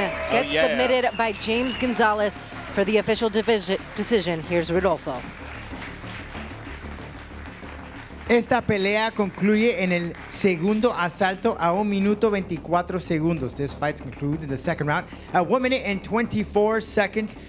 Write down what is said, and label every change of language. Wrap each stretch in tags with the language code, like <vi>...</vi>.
<en>gets submitted by James Gonzalez for the official decision. Here's Rodolfo.</en> <es>Esta pelea concluye en el segundo asalto a 1 minuto 24 segundos.</es> <en>This fight concludes in the second round at 1 minute and 24 seconds.</en>